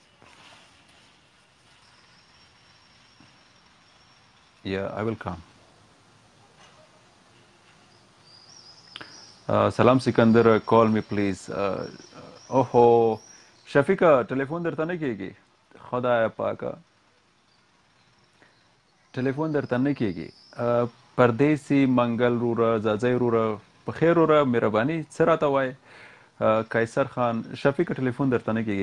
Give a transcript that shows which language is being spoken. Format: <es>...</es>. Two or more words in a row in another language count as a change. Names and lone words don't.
<en>Yeah, I will come.</en> <ps>سلام سکندر</ps> <en>call me please.</en> <ps>اوهو شفیقه ټلیفون درته نه کېږي خدای پاکه ټلیفون درته نه کېږي. پردیسي منګل روره ځاځی روره په خیر روره مهرباني څه راته وایې؟ قیصر خان شفیقه ټلیفون درته نه کېږي.</ps>